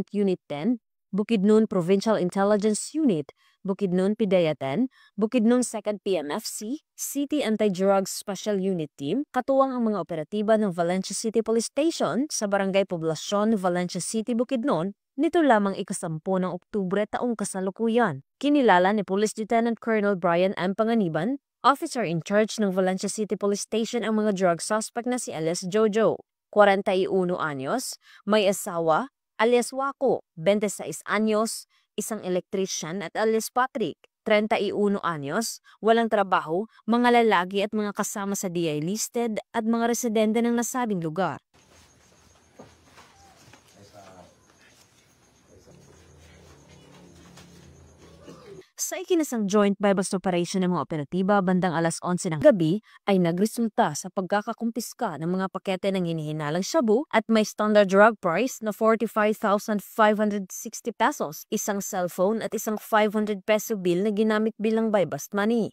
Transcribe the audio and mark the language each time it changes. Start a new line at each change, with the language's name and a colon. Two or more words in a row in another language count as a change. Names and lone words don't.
Filipino: Unit 10, Bukidnon Provincial Intelligence Unit, Bukidnon PIDEA 10, Bukidnon 2nd PMFC, City Anti-Drugs Special Unit Team, katuwang ang mga operatiba ng Valencia City Police Station sa Barangay Poblacion, Valencia City, Bukidnon, nito lamang ika-10 ng Oktubre taong kasalukuyan. Kinilala ni Police Lieutenant Colonel Brian M. Panganiban,
English: Officer in charge
Filipino: ng Valencia City Police Station, ang mga
English: drug suspect
Filipino: na si alias Jojo, 41 anyos, may asawa, alias Wako, 26 anyos, isang electrician at alias Patrick, 31 anyos, walang trabaho, mga lalaki at mga kasama sa
English: DI listed
Filipino: at mga residente ng nasabing lugar. Sa ikinasang
English: joint bypass operation
Filipino: ng mga operatiba bandang alas 11 ng gabi ay nagresulta sa pagkakakumpiska ng mga pakete ng hinihinalang shabu at may
English: standard drug price
Filipino: na 45,560 pesos, isang cellphone at isang 500
English: peso bill
Filipino: na ginamit bilang
English: bypass money.